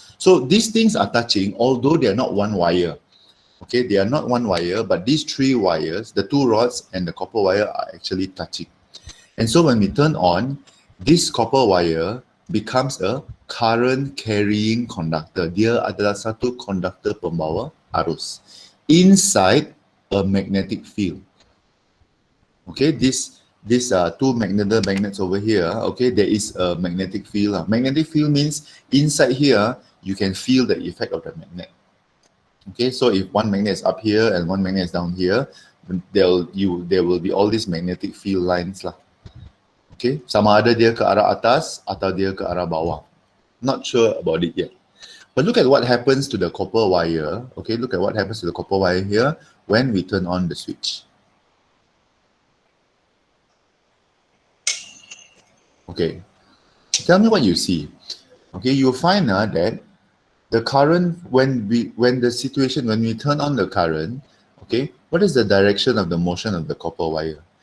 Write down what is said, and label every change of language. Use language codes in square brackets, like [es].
[en] So these things are touching, although they are not one wire. Okay, they are not one wire, but these 3 wires, the 2 rods and the copper wire are actually touching. And so when we turn on, this copper wire becomes a current carrying conductor. [ms] Dia adalah satu conductor pembawa arus [en] inside a magnetic field. Okay, these 2 magnets over here. Okay, there is a magnetic field. Magnetic field means inside here you can feel the effect of the magnet. Okay, so if one magnet is up here and one magnet is down here, there will be all these magnetic field lines lah. [ms] Okay, sama ada dia ke arah atas atau dia ke arah bawah. [en] Not sure about it yet. But look at what happens to the copper wire. Okay, look at what happens to the copper wire here when we turn on the switch. Okay, tell me what you see. Okay, you'll find that the current, when we turn on the current, okay, what is the direction of the motion of the copper wire?